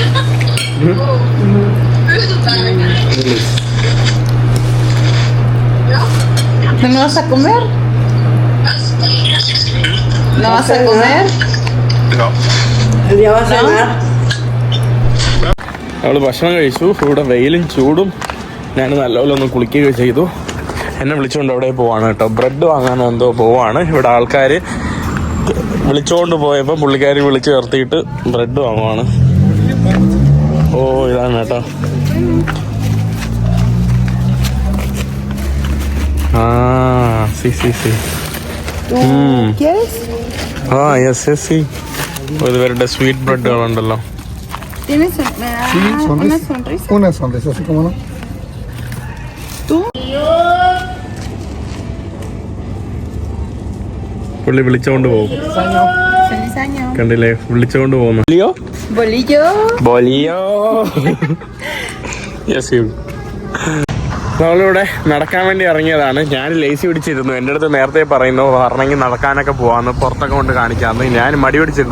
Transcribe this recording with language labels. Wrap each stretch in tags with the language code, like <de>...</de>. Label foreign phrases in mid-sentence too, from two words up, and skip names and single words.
<es>¿No me vas a comer? ¿No vas a comer? ¿Ya vas a cenar?</es> <ml>അവള് ഭക്ഷണം കഴിച്ചു. ഇവിടെ വെയിലും ചൂടും. ഞാൻ നല്ലപോലെ ഒന്ന് കുളിക്കുകയൊക്കെ ചെയ്തു. എന്നെ വിളിച്ചുകൊണ്ട് അവിടെ പോവാണ് കേട്ടോ. ബ്രെഡ് വാങ്ങാനോ എന്തോ പോവാണ്. ഇവിടെ ആൾക്കാർ വിളിച്ചുകൊണ്ട് പോയപ്പോൾ പുള്ളിക്കാരി വിളിച്ച് ചേർത്തിയിട്ട് ബ്രെഡ് വാങ്ങുവാണ്. ഇതാണ് കേട്ടോ.</ml> <es>Sí. ¿Quieres?</es> <en>Yes.</en> <ml>ഇവരുടെ സ്വീറ്റ് ബ്രെഡുകളുണ്ടല്ലോ.</ml> <es>¿Tienes una sonrisa? Una sonrisa, así como no. ¿Tú?</es> <ml>പുള്ളി വിളിച്ചോണ്ട് പോകും.</ml> <es>Feliz año.</es> <ml>കണ്ടില്ലേ, വിളിച്ചോണ്ട് പോകുന്നു. ബോലിയോ. യെസ്. നമ്മളിവിടെ നടക്കാൻ വേണ്ടി ഇറങ്ങിയതാണ്. ഞാൻ ലേസി പിടിച്ചിരുന്നു. എൻ്റെ അടുത്ത് നേരത്തെ പറയുന്നു പറഞ്ഞെങ്കിൽ നടക്കാനൊക്കെ പോവാന്ന്, പുറത്തൊക്കെ കൊണ്ട് കാണിക്കാമെന്ന്. ഞാൻ മടി പിടിച്ചിരുന്നു.</ml>